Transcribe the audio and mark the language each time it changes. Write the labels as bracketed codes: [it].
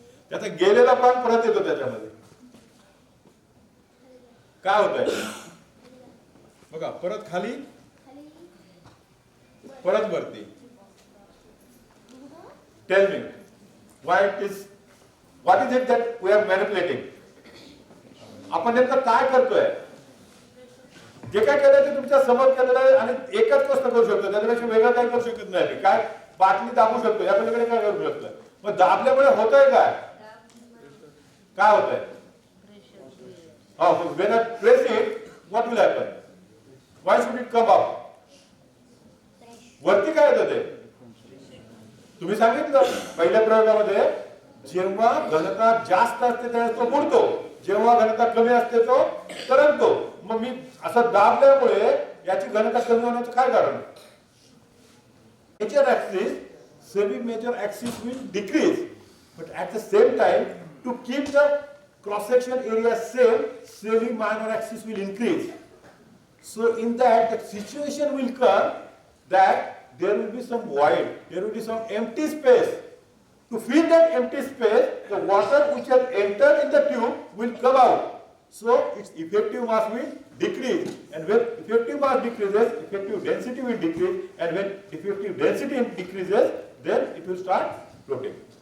[mr] त्याचा गेलेला प्राण परत येतो त्याच्यामध्ये. काय होत आहे बघा, परत खाली, परत वरती. [en] Tell me why it is, what is it that we are manipulating? [mr] आपण नेमकं काय करतोय? जे काय केलंय ते तुमच्या समोर केलेलं आहे आणि एकच गोष्ट करू शकतो, त्याच्यापेक्षा वेगळं काही करू शकत नाही. काय? बाटली दाबू शकतो, या पलीकडे काय करू शकतो? मग दाबल्यामुळे होतंय काय? काय होतंय? [en] When I press it, what will happen? Why should it come up? [mr] वरती काय येतं ते? तुम्ही सांगितलं पहिल्या प्रयोगामध्ये, जेव्हा घनता जास्त असते त्यावेळेस तो बुडतो, जेव्हा घनता कमी असते तो तरंगतो. मग मी असं दाबल्यामुळे याची घनता कमी होण्याचं काय कारण? [en] Major axis, semi major axis will decrease, but at the same time to keep the cross section area same, semi minor axis will increase. So in that, the situation will come that there will be some void, there will be some empty space. To fill that empty space, the water which has entered in the tube will come out. So its effective mass will decrease, and when effective mass decreases, effective density will decrease, and when effective density decreases, then it will start floating.